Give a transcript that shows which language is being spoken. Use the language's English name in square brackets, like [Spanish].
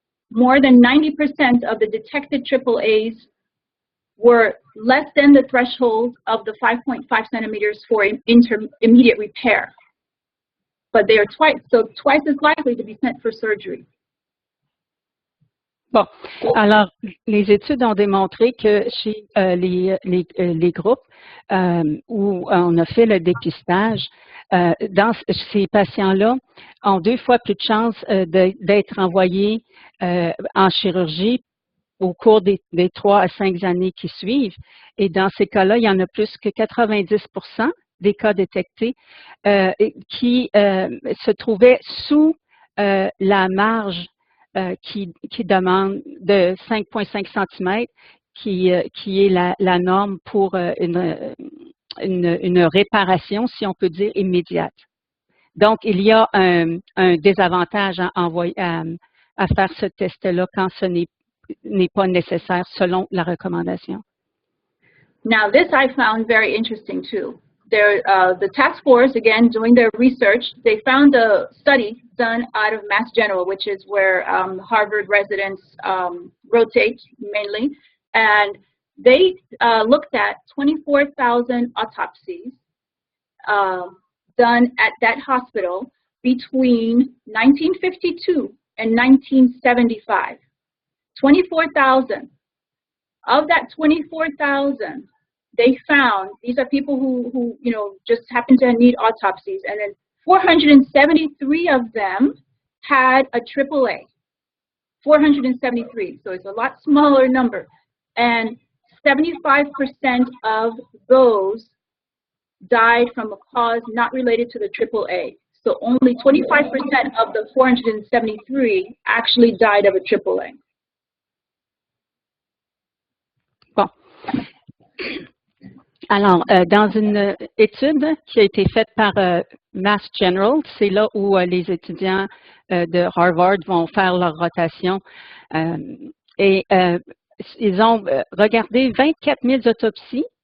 [English] More than 90% of the detected AAAs were less than the threshold of the 5.5 centimeters for immediate repair. But they are twice as likely to be sent for surgery. [French] Bon, alors, les études ont démontré que chez les groupes où on a fait le dépistage, dans ces patients-là ont 2 fois plus de chances d'être envoyés en chirurgie au cours des 3 à 5 années qui suivent. Et dans ces cas-là, il y en a plus que 90% des cas détectés qui se trouvaient sous la marge qui demande de 5,5 cm, qui est la norme pour une réparation, si on peut dire, immédiate. Donc, il y a un désavantage à faire ce test-là quand ce n'est pas nécessaire selon la recommandation. [English] Now, this I found very interesting too. The task force, again, doing their research, they found a study done out of Mass General, which is where Harvard residents rotate mainly. And they looked at 24,000 autopsies done at that hospital between 1952 and 1975. 24,000. Of that 24,000, they found, these are people who just happen to need autopsies, and then 473 of them had a AAA. 473, so it's a lot smaller number. And 75% of those died from a cause not related to the AAA. So only 25% of the 473 actually died of a AAA. [French] Bon. Alors, dans une étude qui a été faite par Mass General, c'est là où les étudiants de Harvard vont faire leur rotation. Et ils ont regardé 24 000 autopsies.